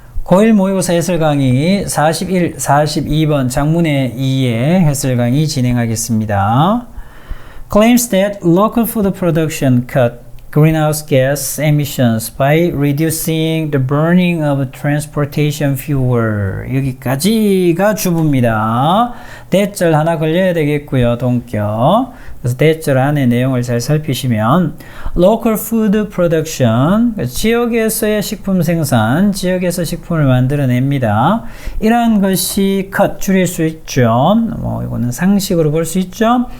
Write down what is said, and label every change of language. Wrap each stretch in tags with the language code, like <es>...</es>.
<ko>고1 모의고사 해설 강의 41, 42번 장문의 2의 해설 강의 진행하겠습니다.</ko> <en>Claims that local food production cut greenhouse gas emissions by reducing the burning of transportation fuel.</en> <ko>여기까지가 주부입니다. 대절 하나 걸려야 되겠고요. 동격. 그래서 대절 안에 내용을 잘 살피시면</ko> <en>local food production,</en> <ko>지역에서의 식품 생산, 지역에서 식품을 만들어냅니다. 이러한 것이 cut, 줄일 수 있죠. 이거는 상식으로 볼 수 있죠.</ko>